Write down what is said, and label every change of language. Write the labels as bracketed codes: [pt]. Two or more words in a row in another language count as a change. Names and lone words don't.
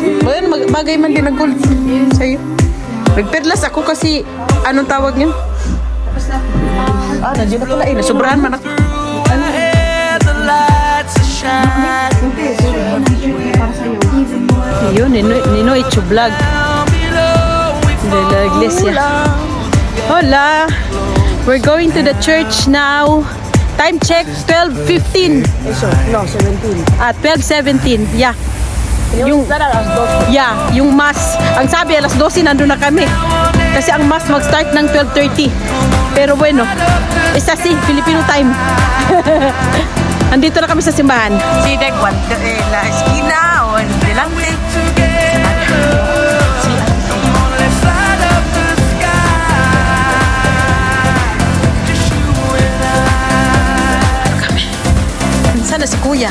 [tl] well, bagay man din ang gold sa'yo. Nagperlas ako kasi, anong tawag niyo? Nandiyan na pala eh. Nasubrahan man ako. Yun, Ninoy Vlog. [es] De la Iglesia. Hola! [en] We're going to the church now. Time check, 12:15. No, 17. 12:17. Yeah. [tl] Yung mass. Ang sabi, alas 12 nandun na kami. Kasi ang mass mag-start ng 12:30. [es] Pero bueno, [tl] isa si Filipino time. Andito na kami sa simbahan. Si Degwan, [es] la esquina o delante. [tl] Sana si Kuya.